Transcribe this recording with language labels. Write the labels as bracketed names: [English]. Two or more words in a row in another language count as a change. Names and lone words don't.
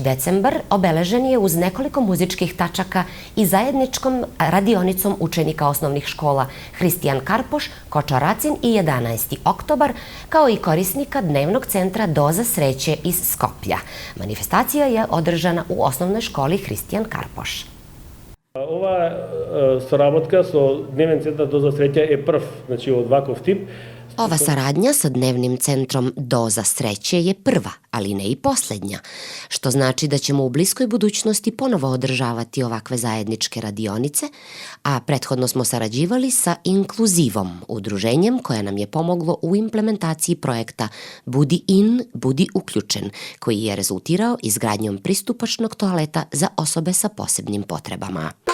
[Serbian] decembar, obeležen je uz nekoliko muzičkih tačaka i zajedničkom radionicom učenika osnovnih škola Hristijan Karpoš, Kočaracin i 11. oktobar, kao i korisnika dnevnog centra Doza sreće iz Skoplja. Manifestacija je održana u osnovnoj školi Hristijan Karpoš. [Macedonian] Ova sоработка со Дневен центар Доза среќа е прв, значи од ваков тип. [Serbian] Ova saradnja sa dnevnim centrom Doza sreće je prva, ali ne i posljednja, što znači da ćemo u bliskoj budućnosti ponovo održavati ovakve zajedničke radionice, a prethodno smo sarađivali sa Inkluzivom, udruženjem koje nam je pomoglo u implementaciji projekta Budi in, budi uključen, koji je rezultirao izgradnjom pristupačnog toaleta za osobe sa posebnim potrebama.